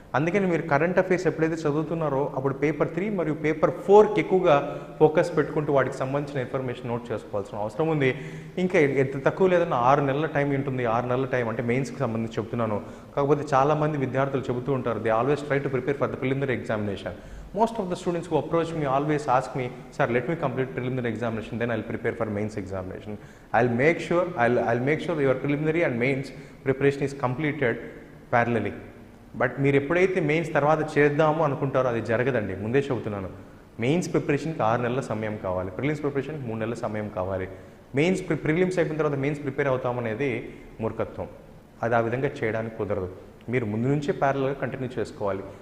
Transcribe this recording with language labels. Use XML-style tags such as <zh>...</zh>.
<te>అందుకని మీరు current affairs ఎప్పుడైతే చదువుతున్నారో అప్పుడు పేపర్ 3 మరియు పేపర్ 4కి ఎక్కువగా ఫోకస్ పెట్టుకుంటూ వాటికి సంబంధించిన ఇన్ఫర్మేషన్ నోట్ చేసుకోవాల్సిన అవసరం ఉంది. ఇంకా ఎంత తక్కువ లేదన్నా 6 నెలల టైం ఉంటుంది. 6 నెలల టైం అంటే మెయిన్స్కి సంబంధించి చెప్తున్నాను. కాకపోతే చాలామంది విద్యార్థులు చెబుతూ ఉంటారు,</te> <en>They always try to prepare for the preliminary examination. Most of the students who approach me always ask me, sir, let me complete preliminary examination, then I'll prepare for mains examination. I'll make sure your preliminary and mains preparation is completed parallelly.</en> <te>But మీరు ఎప్పుడైతే mains తర్వాత చేద్దాము అనుకుంటారో అది జరగదండి. ముందే చెబుతున్నాను, mains ప్రిపరేషన్కి 6 నెలల సమయం కావాలి, ప్రిలిమ్స్ ప్రిపరేషన్కి 3 నెలల సమయం కావాలి. మెయిన్స్ ప్రిలిమ్స్ అయిపోయిన తర్వాత మెయిన్స్ ప్రిపేర్ అవుతామనేది మూర్ఖత్వం. అది ఆ విధంగా చేయడానికి కుదరదు. మీరు ముందు నుంచే ప్యారల్గా కంటిన్యూ చేసుకోవాలి.</te>